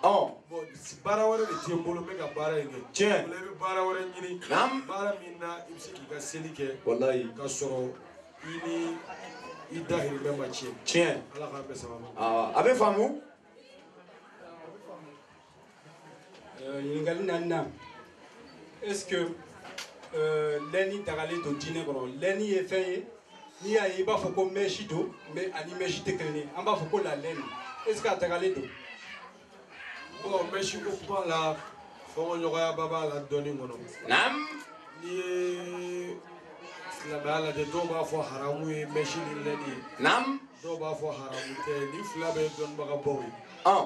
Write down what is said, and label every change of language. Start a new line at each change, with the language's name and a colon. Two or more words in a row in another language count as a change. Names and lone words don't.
Bambara: Bon baara wɛrɛ de tɛ n bolo n bɛ ka baara in kɛ. Tiɲɛ. O la i bɛ baara wɛrɛ ɲini. Baara min na i bɛ se k'i ka seli kɛ. Walayi. Ka sɔrɔ i ni i dahirimɛ ma tiɲɛ. Tiɲɛ. Ala k'an bɛɛ sababa. A bɛ faamu. Ɲininkali naaninan
French: est-ce que
Bambara: lɛni dagalen don diinɛ kɔnɔ lɛni ye fɛn ye n'i y'a ye i b'a fɔ ko mèche don mais ani mèche tɛ kelen ye an b'a fɔ ko
French: la laine est-ce que
Bambara: a dagalen don. Bon mèche ko kuma la fɔɲɔgɔnyaba b'a la dɔɔni kɔnɔ. N'i ye silamɛya lajɛ dɔw b'a fɔ haramu ye mèche ni lɛni ye. Dɔw b'a fɔ haramu tɛ ni fila bɛɛ ye dɔnnibaga ye.